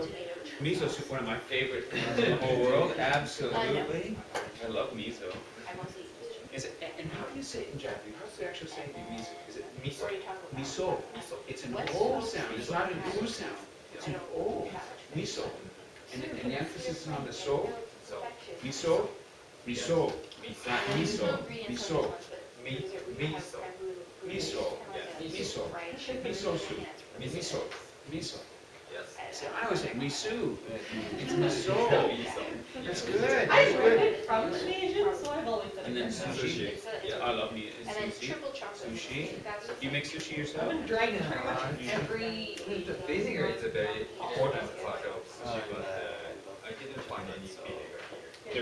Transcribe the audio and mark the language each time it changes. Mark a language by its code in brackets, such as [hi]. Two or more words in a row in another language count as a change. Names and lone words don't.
[en] Miso soup, one of my favorite things in the whole world, absolutely. I love miso. I mostly eat Is it, and how do you say it in Japanese? How does it actually say miso? Is it miso? What are you talking about? Miso. It's an O sound, it's not an O sound. It's an O. Miso. And the emphasis is on the so. Miso, miso, not miso, miso. Miso. Miso. Miso. Miso soup. Miso. Miso. See, I always say miso. It's miso. That's good. That's I've heard good. it from an Asian, so I've always said And it. then sushi. Yeah, I love meat. and then Sushi. triple chocolate. Sushi. That's You make sushi I've yourself? been dragging pretty much every. Vinegar is a very important part of sushi, but I didn't find any vinegar here.